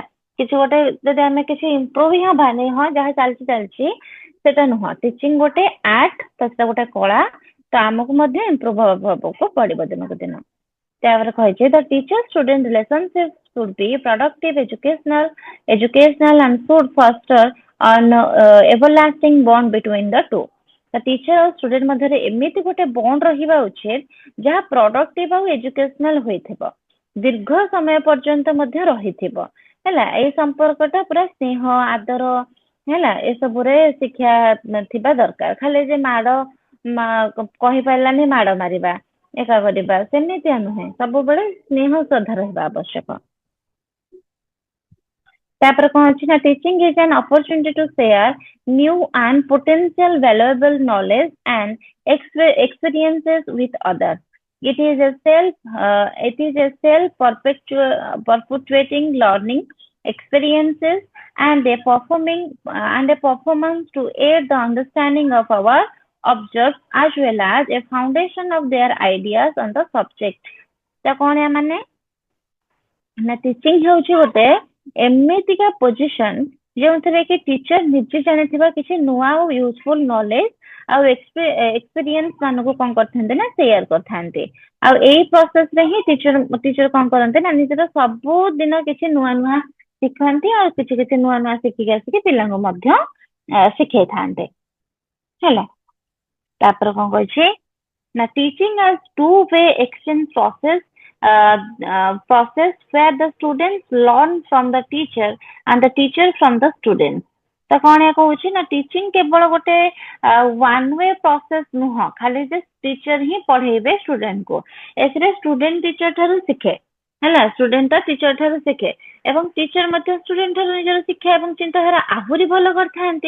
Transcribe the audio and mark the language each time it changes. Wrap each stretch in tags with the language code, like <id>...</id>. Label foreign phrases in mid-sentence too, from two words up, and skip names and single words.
<or>କିଛି ଗୋଟେ ଯଦି ଆମେ କିଛି ଇମ୍ପ୍ରୁଭ ହିଁ ହବାନି ହଁ ଯାହା ଚାଲିଛି ଚାଲିଛି ସେଟା ନୁହଁ। ଟିଚିଂ ଗୋଟେ ଆର୍ଟ, ତ ସେଟା ଗୋଟେ କଳା, ତ ଆମକୁ ମଧ୍ୟ ଇମ୍ପ୍ରୁଭ ହବାକୁ ପଡିବ ଦିନକୁ ଦିନ। ତାପରେ କହିଛି</or> <en>the teacher student relationship should be productive, educational and should foster an everlasting bond between the two।</en> <or>ତ ଟିଚର ଆଉ ଷ୍ଟୁଡେଣ୍ଟ ମଧ୍ୟରେ ଏମିତି ଗୋଟେ ବଣ୍ଡ ରହିବା ଉଚିତ ଯାହା ପ୍ରଡକ୍ଟିଭ ଆଉ ଏଜୁକେସନାଲ ହୋଇଥିବ, ଦୀର୍ଘ ସମୟ ପର୍ଯ୍ୟନ୍ତ ମଧ୍ୟ ରହିଥିବ ହେଲା। ଏଇ ସମ୍ପର୍କଟା ପୁରା ସ୍ନେହ ଆଦର ହେଲା ଏସବୁରେ ଶିକ୍ଷା ଥିବା ଦରକାର। ଖାଲି ଯେ ମାଡ କହିପାରିଲାନି ମାଡ ମାରିବା ଏକା କରିବା ସେମିତିଆ ନୁହେଁ, ସବୁବେଳେ ସ୍ନେହ ଶ୍ରଦ୍ଧା ରହିବା ଆବଶ୍ୟକ। ତାପରେ କଣ ଅଛି ନା</or> <en>teaching is an opportunity to share new and potential valuable knowledge and experiences with others। It is a perpetuating learning experiences and a performance to aid the understanding of our objects as well as a foundation of their ideas on the subject।</en> <or>ତ କଣ ୟା ମାନେ ନା ଟିଚିଂ ହେଉଛି ଗୋଟେ ଏମିତିକା ପୋଜିସନ ଯେଉଁଥିରେ କି ଟିଚର ନିଜେ ଜାଣିଥିବା କିଛି ନୂଆ ଆଉ</or> <en>useful knowledge</en> <or>ଆଉ ଏକ୍ସପିରିଏନ୍ସ ମାନଙ୍କୁ କଣ କରିଥାନ୍ତି ନା ସେୟାର କରିଥାନ୍ତି। ଆଉ ଏଇ ପ୍ରୋସେସ ରେ ହିଁ ଟିଚର କଣ କରନ୍ତି ନା ନିଜର ସବୁଦିନ କିଛି ନୂଆ ନୂଆ ଶିଖାନ୍ତି ଆଉ କିଛି କିଛି ନୂଆ ନୂଆ ଶିଖିକି ଆସିକି ପିଲାଙ୍କୁ ମଧ୍ୟ ଶିଖେଇଥାନ୍ତି ହେଲା। ତାପରେ କଣ କହିଛି ନା</or> <en>teaching as two-way exchange process where the students learn from the teacher and the teacher from the student।</en> <or>ତ କଣ ଏହା କହୁଛି ନା ଟିଚିଂ କେବଳ ଗୋଟେ</or> <en>one way process</en> <or>ନୁହଁ, ଖାଲି ଯେ ଟିଚର ହିଁ ପଢେଇବେ ଷ୍ଟୁଡେଣ୍ଟକୁ। ଏଥିରେ ଷ୍ଟୁଡେଣ୍ଟ ଟିଚର ଠାରୁ ଶିଖେ ହେଲା, ଷ୍ଟୁଡେଣ୍ଟ ଟା ଟିଚର ଠାରୁ ଶିଖେ ଏବଂ ଟିଚର ମଧ୍ୟ ଷ୍ଟୁଡେଣ୍ଟ ଠାରୁ ନିଜର ଶିକ୍ଷା ଏବଂ ଚିନ୍ତାଧାରା ଆହୁରି ଭଲ କରିଥାନ୍ତି।</or>